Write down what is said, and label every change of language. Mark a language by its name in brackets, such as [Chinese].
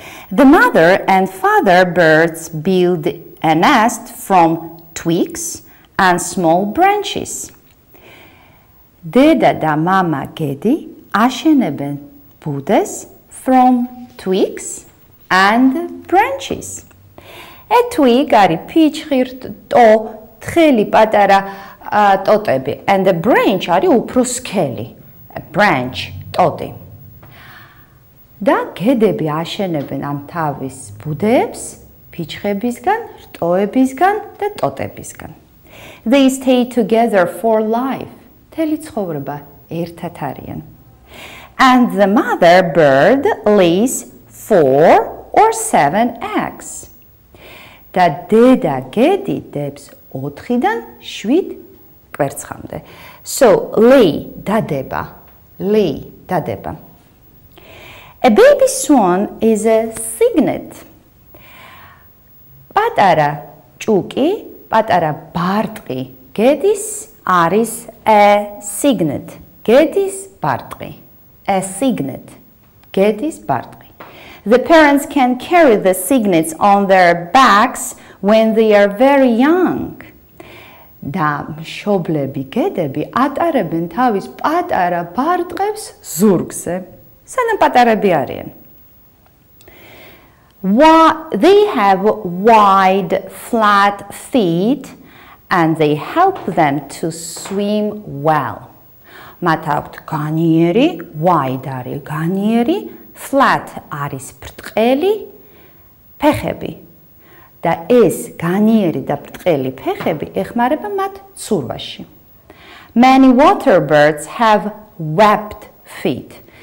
[English] The mother and father birds build a nest from twigs and small branches. [Georgian] დედა და მამა გედი აშენებენ ბუდეს [English] from twigs and branches. A twig [Georgian] არის ფიჩხირტო, თხელი პატარა ტოტები, [English] and a branch [Georgian] არის უფრო სქელი, [English] a branch, [Georgian] ტოტი. და გედები აშენებენ ამ თავის ბუდეებს ფიჩხებისგან, რტოებისგან და ტოტებისგან. [English] They stay together for life. [Georgian] მთელი ცხოვრება ერთად არიან. [English] And the mother bird lays 4 or 7 eggs. [Georgian] და დედა გედი დებს 4-დან 7 კვერცხამდე. [English] So, lay, დადება. Lay, დადება. A baby swan is a cygnet. [Georgian] პატარა ჭუკი, პატარა ბარტყი გედის არის [English] a cygnet. [Georgian] გედის ბარტყი. [English] A cygnet. [Georgian] გედის ბარტყი. [English] The parents can carry the cygnets on their backs when they are very young. [Georgian] და მშობლები გედები ატარებენ თავის პატარა ბარტყებს ზურგზე, სანამ პატარები არიან. [English] They have wide, flat feet and they help them to swim well. [Georgian] მათ აქვთ განიერი, wide არის განიერი, flat არის ბრტყელი ფეხები. და ეს განიერი და ბრტყელი ფეხები ეხმარება მათ ცურვაში. [English] Many water birds have webbed feet.